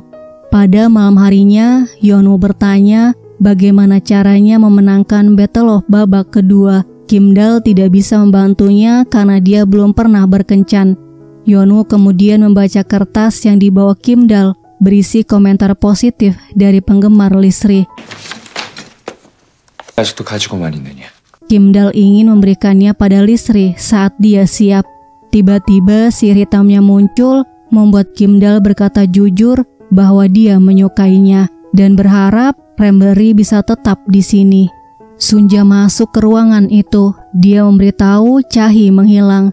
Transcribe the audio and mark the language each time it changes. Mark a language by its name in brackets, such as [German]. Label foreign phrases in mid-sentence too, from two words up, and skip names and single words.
[Indonesian] Pada malam harinya, Yeonu bertanya bagaimana caranya memenangkan [English] Battle of [Indonesian] babak kedua. Kim Dal tidak bisa membantunya karena dia belum pernah berkencan. Yeonu kemudian membaca kertas yang dibawa Kim Dal berisi komentar positif dari penggemar Lisri. [Korean] 아직도 가지고만 있느냐? [Indonesian] Kim Dal ingin memberikannya pada Lisri saat dia siap. Tiba-tiba sihir hitamnya muncul, membuat Kim Dal berkata jujur bahwa dia menyukainya dan berharap Remberry bisa tetap di sini. Sunja masuk ke ruangan itu. Dia memberitahu Chae menghilang.